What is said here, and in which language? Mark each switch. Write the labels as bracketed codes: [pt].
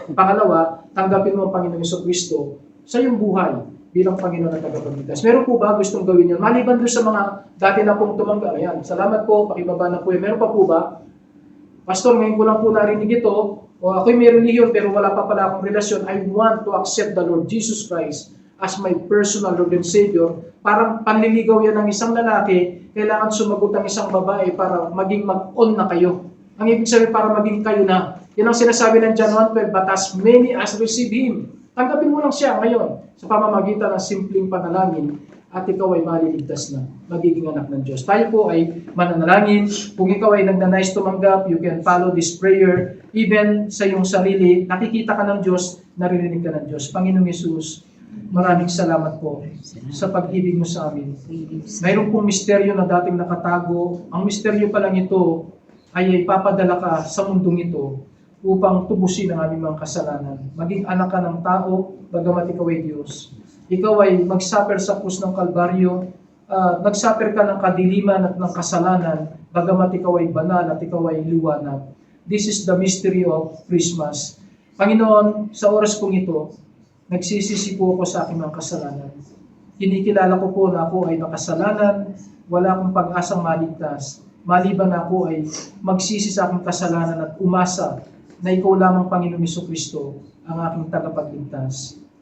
[tl] Pangalawa, tanggapin mo ang Panginoong Jesucristo sa iyong buhay bilang Panginoon at tagapagligtas. Meron po ba gustong gawin yun? Maliban doon sa mga dati na pong tumanggap. Ayan, salamat po, pakibaba na po yun. Meron pa po ba? Pastor, ngayon ko lang po narinig ito. O ako'y may relihiyon pero wala pa pala akong relasyon. [en] I want to accept the Lord Jesus Christ as my personal Lord and Savior. [tl] Parang panliligaw yan ng isang lalaki, kailangan sumagot ang isang babae para maging mag-on na kayo. Ang ibig sabihin para maging kayo na. Yan ang sinasabi ng John 1:12, [en] but as many as receive Him. [tl] Tanggapin mo lang siya ngayon sa pamamagitan ng simpleng panalangin at ikaw ay maliligtas na, magiging anak ng Diyos. Tayo po ay mananalangin. Kung ikaw ay nagnanais tumanggap, [en] you can follow this prayer. [tl] Even sa iyong sarili, nakikita ka ng Diyos, naririnig ka ng Diyos. Panginoong Yesus, maraming salamat po sa pag-ibig mo sa amin. Mayroon pong misteryo na dating nakatago. Ang misteryo pa lang ito ay ipapadala ka sa mundong ito upang tubusin ang aming mga kasalanan. Maging anak ka ng tao, bagamat ikaw ay Diyos. Ikaw ay mag-suffer sa krus ng Kalbaryo, nag-suffer ka ng kadiliman at ng kasalanan, bagamat ikaw ay banal at ikaw ay liwanag. [en] This is the mystery of Christmas. [tl] Panginoon, sa oras kong ito, nagsisisi po ako sa aking mga kasalanan. Kinikilala ko po na ako ay makasalanan, wala akong pag-asang maligtas. maliban na ako ay magsisi sa aking kasalanan at umasa na ikaw lamang, Panginoong Jesucristo, ang aking tagapagligtas.